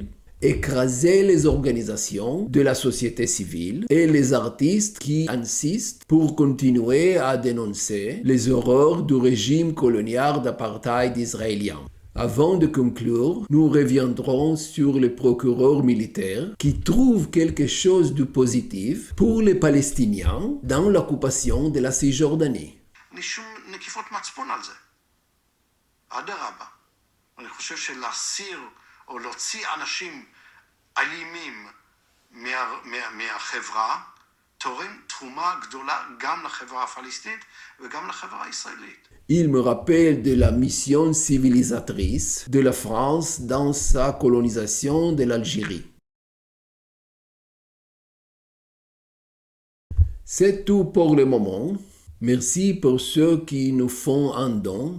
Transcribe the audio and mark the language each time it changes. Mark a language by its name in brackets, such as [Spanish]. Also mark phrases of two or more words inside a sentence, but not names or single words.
[French] Écraser les organisations de la société civile et les artistes qui insistent pour continuer à dénoncer les horreurs du régime colonial d'apartheid israélien. Avant de conclure, nous reviendrons sur le procureur militaire qui trouve quelque chose de positif pour les Palestiniens dans l'occupation de la Cisjordanie. [Hebrew] שום נקיפות מצפון על זה. אדרבה. אני חושב שלהסיר או להוציא אנשים אלימים מהחברה, תורם תרומה גדולה גם לחברה הפלסטינית וגם לחברה הישראלית. [French] Il me rappelle de la mission civilisatrice de la France dans sa colonisation de l'Algérie. C'est tout pour le moment. Merci pour ceux qui nous font un don.